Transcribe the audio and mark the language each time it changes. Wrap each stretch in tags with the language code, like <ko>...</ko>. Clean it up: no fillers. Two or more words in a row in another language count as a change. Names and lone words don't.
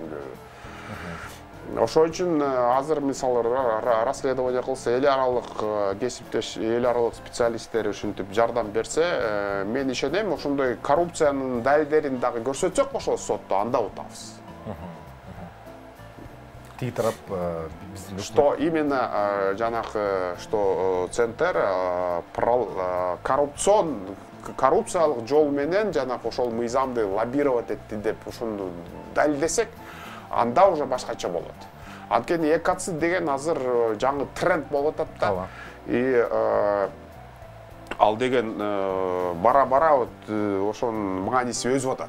<ky>Ошол үчүн азыр мисалы расследование кылса, эл аралык кесиптеш, эл аралык специалисттер ушинтип жардам берсе, мен ишенем, ошондой коррупциянын далилдерин дагы көрсөтсөк ошол сотто, анда утабыз. Тиги тарап</ky> <ru>что именно</ru> <ky>жанакы что центр коррупциялык жол менен жанакы ошол мыйзамды лоббировать этти деп ошону далилдесек, анда уже башкача болот. Анткени экоцид деген азыр жаңы тренд болуп атат да. И ал деген бара-бара ошонун мааниси өзүп атат.</ky>